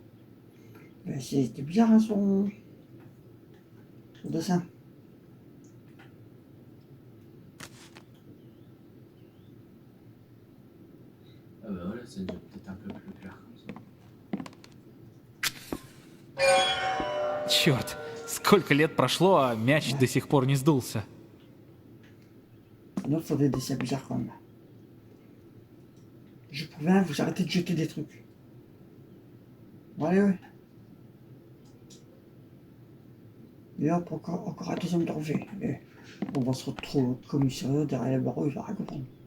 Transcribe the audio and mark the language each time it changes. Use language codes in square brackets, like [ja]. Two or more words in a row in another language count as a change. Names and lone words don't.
[fr] Mais c'était bizarre hein, son dessin. Ah bah voilà, c'est peut-être un peu plus clair comme ça. [ru] Черт, сколько лет прошло, а мяч до сих пор не сдулся. [fr] Sinon, il faut des dessins bizarres quand même. Je préviens, vous arrêtez de jeter des trucs. Allez, ouais. Et hop, encore un deuxième danger. Et on va se retrouver au commissariat derrière la barreau, il va rien comprendre.